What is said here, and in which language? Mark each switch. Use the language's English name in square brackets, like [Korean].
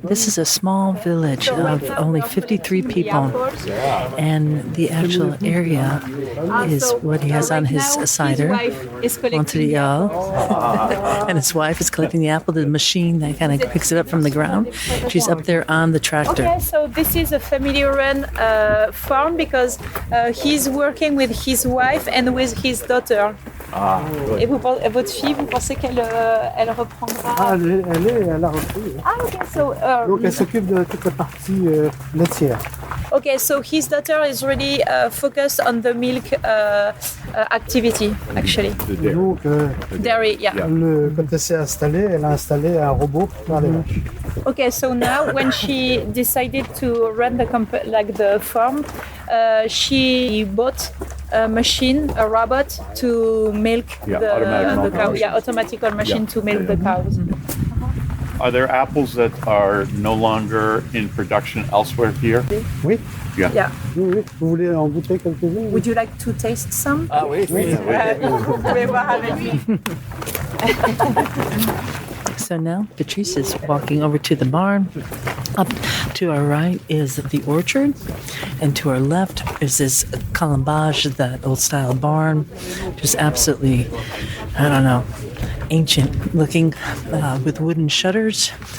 [English] This is a small village of only 53 people, and the actual area is what he has on his cider, Montreuil, and his wife is collecting the apple. The machine that kind of picks it up from the ground. She's up there on the tractor. Okay, so this is a family-run farm because he's working with his wife and with his daughter. Ah, good. [French] Et votre fille, vous pensez qu'elle elle reprendra? Ah, elle a repris. [English] Ah, okay. So, [French] Donc elle s'occupe de toute la partie laitière. [English] okay, so his daughter is really focused on the milk activity, actually. The dairy. [French] Donc [English] Dairy, yeah. [French] quand elle s'est installée, elle a installé un robot pour faire les vaches. [English] Okay, so now when she decided to run the farm, she bought a machine, a robot to milk automatic the cow. machine. Yeah, automatical machine to milk the cows. Are there apples that are no longer in production elsewhere here? [French] Oui, [English] Yeah. Yeah. [French] oui. Vous voulez en goûter quelques-unes? [English] Would you like to taste some? [French] Ah oui. Vous pouvez voir avec lui. [English] So now Patrice is walking over to the barn. Up to our right is the orchard, and to our left is this colombage, that old style barn, just absolutely, I don't know, ancient looking, with wooden shutters.